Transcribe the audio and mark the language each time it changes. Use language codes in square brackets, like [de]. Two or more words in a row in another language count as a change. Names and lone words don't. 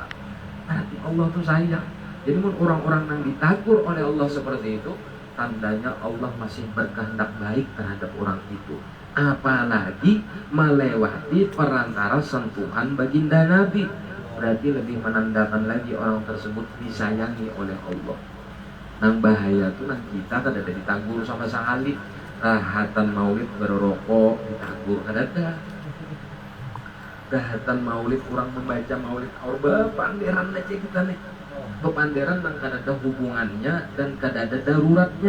[id] Berarti Allah itu sayang. Jadi orang-orang yang ditegur oleh Allah seperti itu, tandanya Allah masih berkehendak baik terhadap orang itu. Apalagi melewati perantara sentuhan baginda Nabi. berarti lebih menandakan lagi orang tersebut disayangi oleh Allah. [bjn] Nang bahaya tuh nang kita kada ada ditagur sama sekali. Rahatan maulid berrokok ditagur kada ada. Rahatan maulid kurang membaca maulid Allah panderan aja kita nih. Pepanderan nang kada ada hubungannya dan kada ada daruratnya.